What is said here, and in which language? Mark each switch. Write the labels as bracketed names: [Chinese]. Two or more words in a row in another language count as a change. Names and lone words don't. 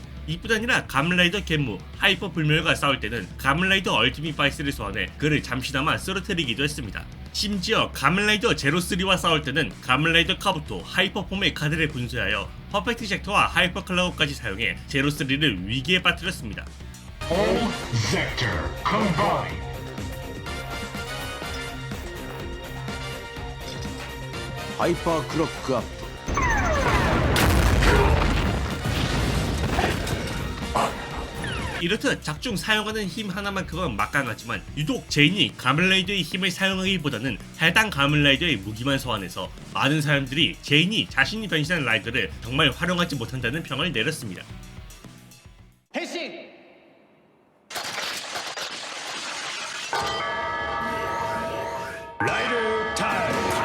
[Korean] 이뿐 아니라 가멜라이더 겐무, 하이퍼 불멸과 싸울 때는 가멜라이더 얼티밋 바이스를 소환해 그를 잠시나마 쓰러뜨리기도 했습니다. 심지어 가멜라이더 제로3와 싸울 때는 가멜라이더 카부토, 하이퍼폼의 카드를 분쇄하여 퍼펙트 젝터와 하이퍼 클라우까지 사용해 제로3를 위기에 빠뜨렸습니다. [English] All Vector combined. Hyper Clock Up. [Korean] 이렇듯 작중 사용하는 힘 하나만큼은 막강하지만 유독 제인이 가멜라이더의 힘을 사용하기보다는 해당 가멜라이더의 무기만 소환해서 많은 사람들이 제인이 자신이 변신한 라이더를 정말 활용하지 못한다는 평을 내렸습니다. [Japanese] 変身。 [English] Rider time.